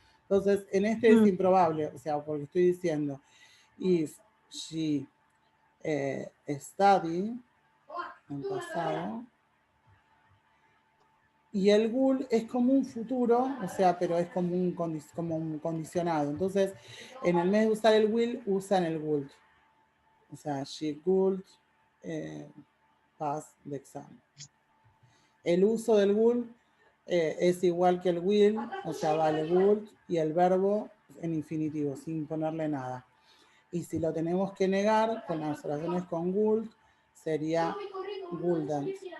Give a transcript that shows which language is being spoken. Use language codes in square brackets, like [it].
[es] Entonces, en este es improbable, o sea, porque estoy diciendo, [en] if she study, [es] en pasado, y el will es como un futuro, o sea, pero es como un condicionado. Entonces, en el vez de usar el will, usan el would. O sea, [en] she would pass the exam. [es] El uso del would es igual que el will, o sea, vale would y el verbo en infinitivo, sin ponerle nada. Y si lo tenemos que negar con las oraciones con would, sería wouldn't.